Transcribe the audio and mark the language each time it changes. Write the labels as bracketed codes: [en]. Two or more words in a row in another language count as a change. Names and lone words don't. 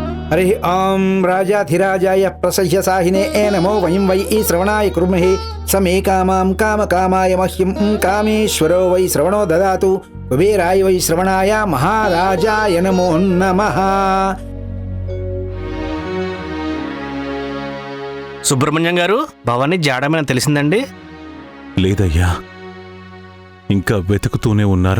[sa] हरि ओम राजाधिराजाय प्रसह्यसाहिने नमो वयं वै श्रवणाय कुर्महे समे कामां कामकामाय मह्यं कामेश्वरो वै श्रवणो ददातु कुबेराय वै श्रवणाय महाराजाय नमो नमः। [te] సుబ్రహ్మణ్యం గారు, భవానీ జాడమని తెలిసిందండి? లేదయ్యా, ఇంకా వెతుకుతూనే ఉన్నారు.